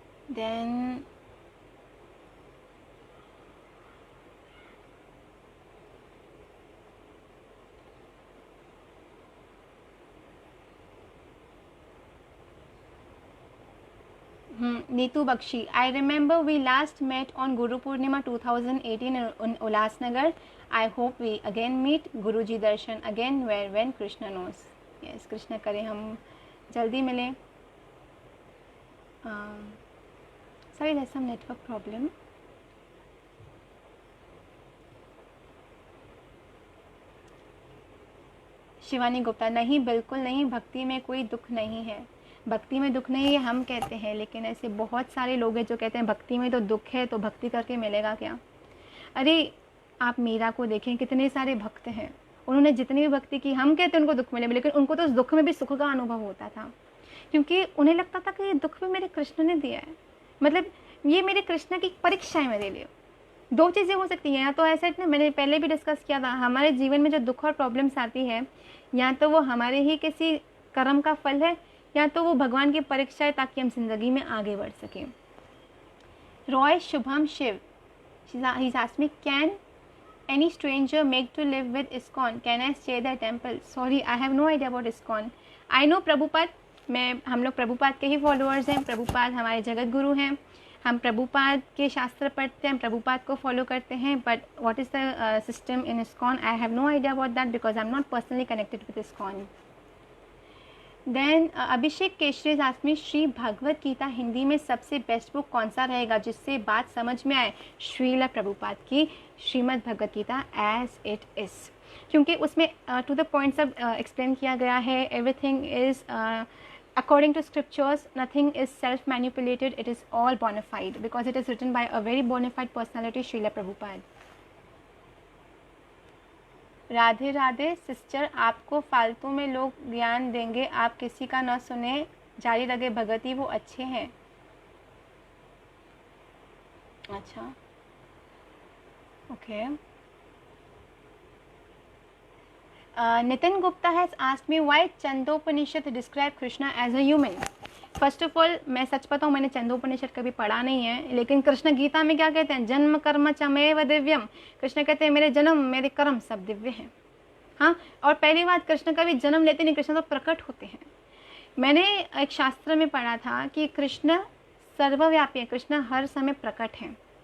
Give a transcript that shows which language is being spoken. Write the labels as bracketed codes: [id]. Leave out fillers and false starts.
[en] Then Neetu Bakshi, I remember we last met on Guru Purnima 2018 in Ulasnagar. I hope we again meet. Guruji darshan again where when Krishna knows. [hi] Yes, Krishna करें हम जल्दी मिलें। [en] Sorry, there's some network problem. [hi] Shivani Gupta, नहीं बिल्कुल नहीं, भक्ति में कोई दुख नहीं है, भक्ति में दुख नहीं है हम कहते हैं, लेकिन ऐसे बहुत सारे लोग हैं जो कहते हैं भक्ति में तो दुख है, तो भक्ति करके मिलेगा क्या? अरे आप मीरा को देखें, कितने सारे भक्त हैं, उन्होंने जितनी भी भक्ति की, हम कहते हैं उनको दुख मिले, लेकिन उनको तो उस दुख में भी सुख का अनुभव होता था, क्योंकि उन्हें लगता था कि ये दुख भी मेरे कृष्ण ने दिया है, मतलब ये मेरे कृष्ण की परीक्षा है मेरे लिए। दो चीज़ें हो सकती हैं, या तो ऐसा इतना मैंने पहले भी डिस्कस किया था, हमारे जीवन में जो दुख और प्रॉब्लम्स आती है, या तो वो हमारे ही किसी कर्म का फल है, या तो वो भगवान की परीक्षा है ताकि हम जिंदगी में आगे बढ़ सकें। [en] Roy Shubham Shiv, he's asked me, can any stranger make to live with ISKCON? Can I stay the temple? Sorry, I have no idea about ISKCON. I know [hi] Prabhupada, हम लोग प्रभुपाद के ही फॉलोअर्स हैं, प्रभुपाद हमारे जगत गुरु हैं, हम प्रभुपाद के शास्त्र पढ़ते हैं, प्रभुपाद को फॉलो करते हैं, [en] But what is the system in ISKCON? I have no idea about that because I am not personally connected with ISKCON. [hi] Then अभिषेक केशरी आसमी, श्री भगवत गीता हिंदी में सबसे बेस्ट बुक कौन सा रहेगा जिससे बात समझ में आए? श्रील प्रभुपाद की Shrimad Bhagavad Gita as it is, क्योंकि उसमें टू द पॉइंट सब एक्सप्लेन किया गया है, [en] Everything is according to scriptures, nothing is self-manipulated. It is all bona fide because it is written by a very bona fide personality, Srila Prabhupada. [hi] Radhe Radhe sister, आपको फालतू में लोग ज्ञान देंगे, आप किसी का न सुने, जारी लगे भगती, वो अच्छे हैं. अच्छा, okay. [en] Nitin Gupta has asked me why Chandopaniषद describe Krishna as a human. [hi] First of all मैं सच बताऊँ, मैंने चंदोपनिषद कभी पढ़ा नहीं है, लेकिन कृष्ण गीता में क्या कहते हैं, जन्म कर्म चमेव दिव्यम. कृष्ण कहते हैं मेरे जन्म मेरे कर्म सब दिव्य हैं. हाँ, और पहली बात, कृष्ण कभी जन्म लेते नहीं, कृष्ण तो प्रकट होते हैं. मैंने एक शास्त्र में पढ़ा था कि कृष्ण सर्वव्यापी है, कृष्ण हर समय प्रकट हैं.